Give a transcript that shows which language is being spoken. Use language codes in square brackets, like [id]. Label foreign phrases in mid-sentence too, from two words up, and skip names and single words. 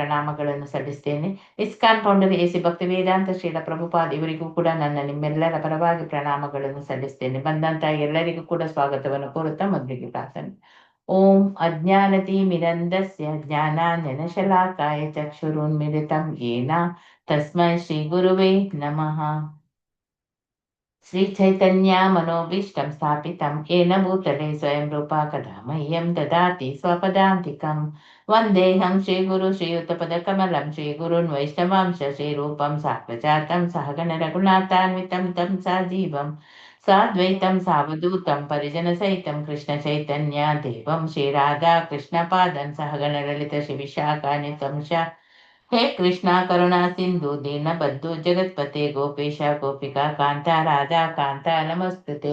[kn] ಪ್ರಣಾಮಗಳನ್ನು ಸಲ್ಲಿಸ್ತೇನೆ. ಇಸ್ಕಾನ್ ಫೌಂಡರ್ ಎಸಿ ಭಕ್ತಿ ವೇದಾಂತ ಶ್ರೀಲ ಪ್ರಭುಪಾದ್ ಇವರಿಗೂ ಕೂಡ ನನ್ನ ನಿಮ್ಮೆಲ್ಲರ ಪರವಾಗಿ ಪ್ರಣಾಮಗಳನ್ನು ಸಲ್ಲಿಸ್ತೇನೆ. ಬಂದಂತ ಎಲ್ಲರಿಗೂ ಕೂಡ ಸ್ವಾಗತವನ್ನು ಕೋರುತ್ತಾ ಮೊದಲಿಗೆ ಪ್ರಾರ್ಥನೆ. [sa] ಓಂ ಅಜ್ಞಾನತಿಮಿರಂಧಸ್ಯ ಜ್ಞಾನಾಂಜನಶಲಾಕಾಯ ಚಕ್ಷುರುನ್ಮಿಲಿತಂ ಯೇನ ತಸ್ಮೈ ಶ್ರೀ ಗುರುವೇ ನಮಃ. ಶ್ರೀ ಚೈತನ್ಯ ಮನೋಭೀಷ್ಟಂ ಸ್ಥಾಪಿತಂ येन ಭೂತಲೆ ಸ್ವಯಂ ರೂಪಾ ಕದಾ ಮಹ್ಯಂ ದದಾತಿ ಸ್ವಪದಾಂತಿಕಂ. ವಂದೇಹಂ ಶ್ರೀ ಗುರು ಶ್ರೀಯುತಪದಕಮಲಂ ಶ್ರೀ ಗುರುನ್ ವೈಷ್ಣವಾಂಶ ಶ್ರೀ ರೂಪಂ ಸಾತ್ವಜಾತಂ ಸಹಗಣ ರಘುನಾಥಾನ್ವಿತಂ ತಂ ಸಜೀವಂ ಸಾದ್ವೈತಂ ಸಾವಧೂತಂ ಪರಿಜನ ಸಹಿತಂ ಕೃಷ್ಣ ಚೈತನ್ಯ ದೇವಂ ಶ್ರೀ ರಾಧಾ ಕೃಷ್ಣ ಪಾದಂ ಸಹಗಣ ಲಲಿತ ಶ್ರೀ ವಿಶಾಖಾನ್ವಿತಂ हे कृष्णा करुणा सिंधु दीनबंधु जगत्पते गोपेश गोपिका कांता राधा कांता नमस्तुते.